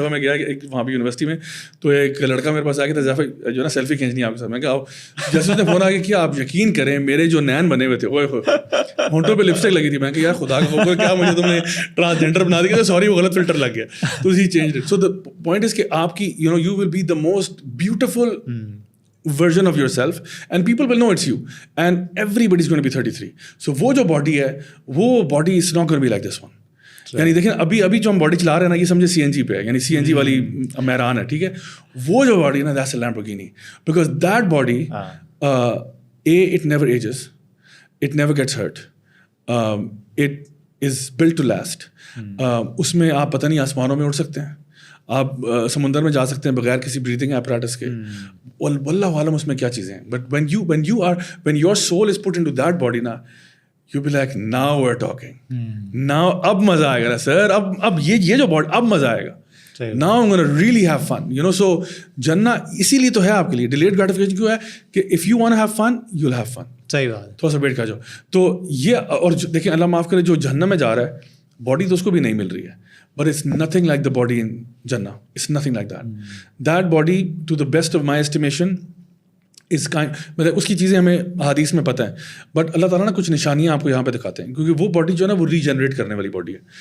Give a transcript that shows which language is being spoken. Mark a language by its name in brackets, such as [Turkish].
[Urdu] ایک دفعہ میں گیا ایک وہاں پہ یونیورسٹی میں, تو ایک لڑکا میرے پاس آ کے تھا جو ہے نا سیلفی کھینچنی آپ کے ساتھ. میں کہا جیسے اس نے فون آ کے کیا, آپ یقین کریں میرے جو نین بنے ہوئے تھے, اوے ہونٹوں پہ لپسٹک لگی تھی. میں کہ یار خدا کا کیا مجھے تم نے ٹرانسجینڈر بنا دیا, سوری وہ غلط فلٹر لگ گیا, [English] تو he changed it. So the point is [Urdu] کہ آپ کی [English] You will be the most beautiful version of yourself and people will know it's you and everybody is going to be 33. So [Urdu] وہ جو باڈی ہے وہ body [English] is not going to be like this one. [Urdu] یعنی دیکھیں ابھی جو ہم body چلا رہے ہیں نا یہ سمجھے سی این جی پہ ہے, یعنی سی این جی والی میران ہے, ٹھیک ہے. وہ جو باڈی ہے نا [English] that's a Lamborghini, because that body it never ages, it never gets hurt, it is built to last. [Urdu] اس میں آپ پتہ نہیں آسمانوں میں اڑ سکتے ہیں, آپ سمندر میں جا سکتے ہیں بغیر کسی بریتھنگ ایپراٹس کے, واللہ عالم اس میں کیا چیزیں ہیں. [English] but when your soul is put into that body نا, you be like now we're talking, now [Urdu] اب مزہ آئے گا نا سر, اب یہ جو باڈی اب مزہ آئے گا. [English] Now I'm gonna really have fun, you know. So [Urdu] جنہ اسی لیے تو ہے آپ کے لیے, [English] delayed gratification [Urdu] کیوں ہے کہ [English] if you want to have fun you'll have fun. [Urdu] صحیح بات, تھوڑا سا بیٹھ کر جاؤ. تو یہ, اور دیکھیں اللہ معاف کرے جو جہنم میں جا رہا ہے باڈی تو اس کو بھی نہیں مل رہی ہے, [English] but it's nothing like the body in Jannah. It's nothing like that. That body, to the best of my estimation, is kind, [Urdu] مطلب اس کی چیزیں ہمیں حدیث میں پتہ ہیں, بٹ اللہ تعالیٰ نا کچھ نشانیاں آپ کو یہاں پہ دکھاتے ہیں, کیونکہ وہ باڈی جو ہے نا وہ ریجنریٹ کرنے والی باڈی ہے.